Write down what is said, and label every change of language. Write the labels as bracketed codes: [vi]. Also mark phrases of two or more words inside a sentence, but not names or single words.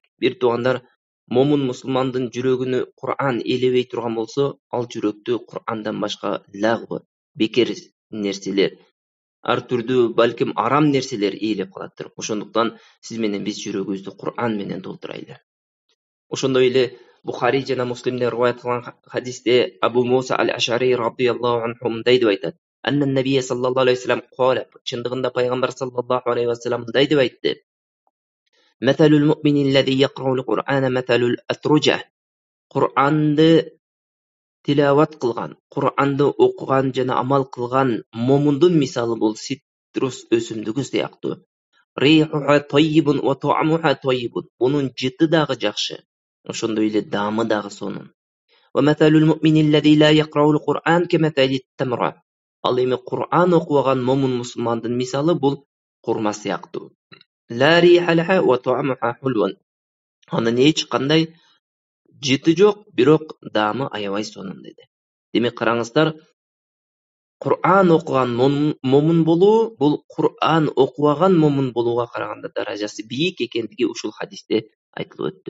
[ky] Бир туугандар, момун мусулмандын жүрөгүнө Qur'ан элебей турган болсо, ал жүрөктү Qur'андан башка лагбы, бекер нерселер, ар түрдүү балким арам нерселер ээлеп калаттыр. Ошондуктан сиз менен биз жүрөгүбүздү Qur'ан менен толтурайлы. Ошондой эле Бухари жана Муслимден риваят кылган хадисте Абу Муса аль-Ашари [ar] رضي الله عنه [ky] мындай деп айтат: [ar] أن النبي صلى الله عليه وسلم قال, [ky] чындыгында пайгамбар [ar] صلى الله عليه وسلم [ky] мындай деп айтты: [ar] مثل المؤمن الذي يقرأ القرآن مثل الأترجة. [ky] Qur'анды тилават кылган, Qur'анды окуган жана амал кылган момундун мисалы бул ситрус өсүмдүгү сыяктуу. [ar] ريحها طيب وطعمها طيب. [ky] Бунун жыты дагы жакшы, ошондой эле даамы дагы сонун. [ar] ومثل المؤمن الذي لا يقرأ القرآن كمثل التمرة. [ky] Ал эми Qur'ан окубаган момун мусулмандын мисалы бул курма сыяктуу. [ar] لا ريح لها وطعمها حلو. [ky] Анын эч кандай жыты жок, бирок даамы аябай сонун деди. Демек караңыздар, Qur'an окуган момун болуу бул Qur'an окубаган момун болууга караганда даражасы бийик экендиги ушул хадисте айтылып өттү.